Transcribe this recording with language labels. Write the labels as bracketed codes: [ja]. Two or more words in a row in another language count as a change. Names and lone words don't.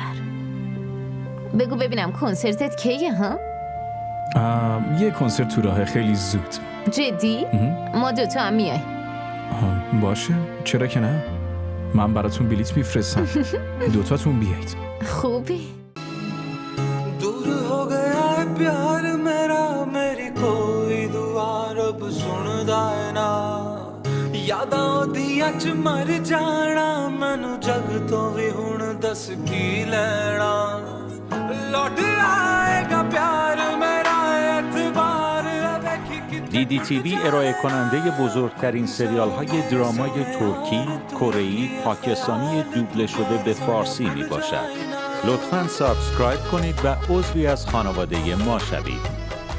[fa] بگو ببینم کنسرتت کیه ها؟ یه کنسرت تو راهه خیلی زود. جدی؟ ما دوتا هم میای. باشه، چرا که نه؟ من براتون بلیت میفرستم. دوتاتون بیایید. خوبی؟ [pa] دور ہو گیا ہے پیار میرا، میری کوئی دعا رب سندا ہے نہ. یاداں دیاں چ مر جانا، مینوں جگ توں وی ہن دس کی لینا. لوٹ آئے گا پیار میرا، اعتبار دیکھی کہ [fa] دیدی تیوی ارائه کننده بزرگترین سریال های درامای ترکی، کره‌ای، پاکستانی دوبله شده به فارسی می باشد. لطفاً سابسکرایب کنید و عضوی از خانواده ما شوید.